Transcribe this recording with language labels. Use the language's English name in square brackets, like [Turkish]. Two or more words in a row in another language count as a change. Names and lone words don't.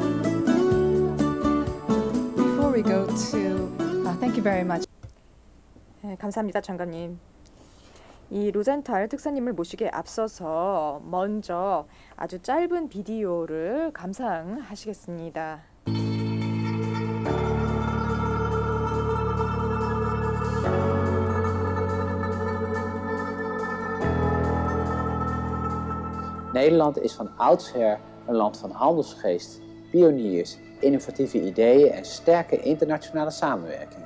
[English] Before we go to, thank you very much. [Korean] 네, 감사합니다, 장관님. 이 로젠탈 특사님을 모시기에 앞서서 먼저 아주 짧은 비디오를 감상하시겠습니다. [Dutch] Nederland is van oudsher een land van handelsgeest, pioniers, innovatieve ideeën en sterke internationale samenwerking.